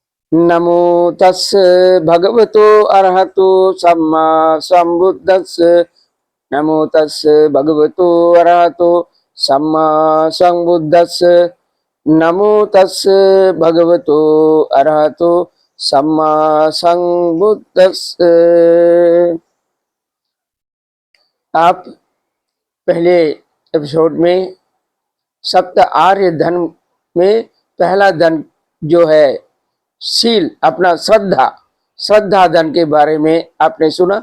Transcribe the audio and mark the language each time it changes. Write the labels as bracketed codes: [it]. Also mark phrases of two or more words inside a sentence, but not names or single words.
[pi] नमो तस्स भगवतो अरहतो सम्मा संबुद्धस्स। नमो तस्स भगवतो अरहतो सम्मा संबुद्धस्स। नमो तस्स भगवतो अरहतो सम्मा संबुद्धस्स। [hi] आप पहले एपिसोड में सप्त आर्य धन में पहला धन जो है शील, अपना श्रद्धा धन के बारे में आपने सुना।